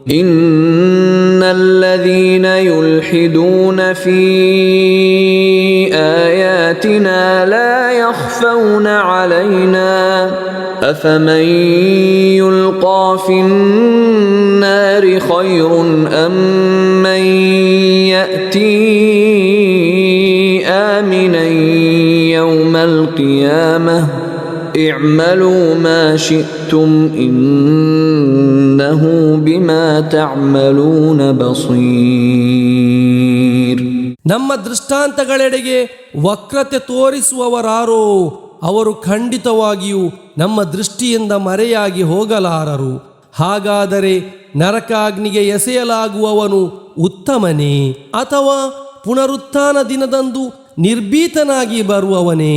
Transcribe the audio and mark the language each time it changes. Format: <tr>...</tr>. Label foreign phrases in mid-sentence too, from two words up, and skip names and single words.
<ar>إن الذين يلحدون في آياتنا لا يخفون علينا أفمن يلقى في النار خير أم من يأتي آمنا يوم القيامة اعملوا ما شئتم إنه بما تعملون بصير.</ar> <kn>ನಮ್ಮ ದೃಷ್ಟಾಂತಗಳೆಡೆಗೆ ವಕ್ರತೆ ತೋರಿಸುವವರಾರೋ ಅವರು ಖಂಡಿತವಾಗಿಯೂ ನಮ್ಮ ದೃಷ್ಟಿಯಿಂದ ಮರೆಯಾಗಿ ಹೋಗಲಾರರು. ಹಾಗಾದರೆ ನರಕಾಗ್ನಿಗೆ ಎಸೆಯಲಾಗುವವನು ಉತ್ತಮನೇ ಅಥವಾ ಪುನರುತ್ಥಾನ ದಿನದಂದು ನಿರ್ಭೀತನಾಗಿ ಬರುವವನೇ?</kn>